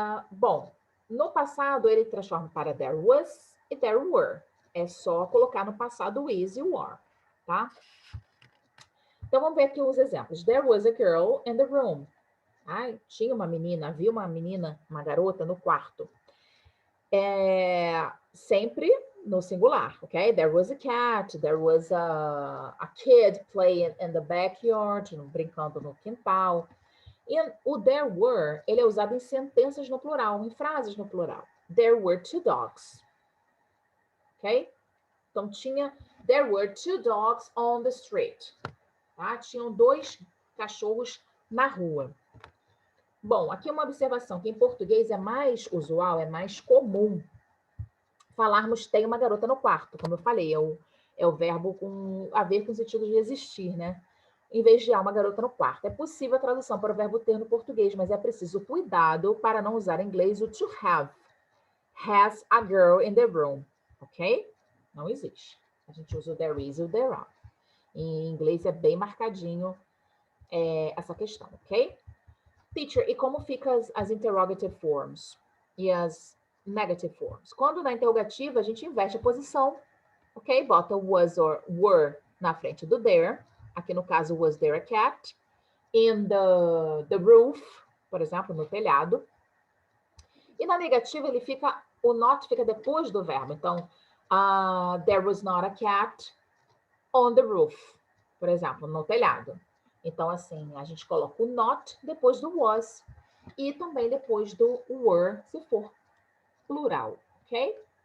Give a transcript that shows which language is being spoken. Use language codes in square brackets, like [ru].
[pt] Bom, no passado ele transforma para there was e there were. É só colocar no passado o is e o are, tá? Então, vamos ver aqui os exemplos. [en] There was a girl in the room. [pt] Tinha uma menina, havia uma menina, uma garota no quarto. Sempre no singular, ok? [en] There was a cat, there was a kid playing in the backyard, [pt] brincando no quintal. E o there were, ele é usado em sentenças no plural, em frases no plural. [en] There were two dogs. Ok? [pt] Então, [en] there were two dogs on the street. [pt] Tá? Tinham dois cachorros na rua. Bom, aqui uma observação, que em português é mais usual, é mais comum falarmos tem uma garota no quarto, como eu falei, é o verbo haver com sentido de existir, né? Em vez de há uma garota no quarto. É possível a tradução para o verbo ter no português, mas é preciso cuidado para não usar em inglês o to have, [en] has a girl in the room, ok? [pt] Não existe. A gente usa o there is e o there are. Em inglês é bem marcadinho essa questão, ok? Teacher, e como fica as interrogative forms e as negative forms? Quando na interrogativa a gente inverte a posição, ok? Bota was or were na frente do there. Aqui no caso, [en] was there a cat? In the roof, [pt] por exemplo, no telhado. E na negativa o not fica depois do verbo. Então, [en] there was not a cat on the roof, [pt] por exemplo, no telhado. Então, assim, a gente coloca o not depois do was e também depois do were, se for plural, ok?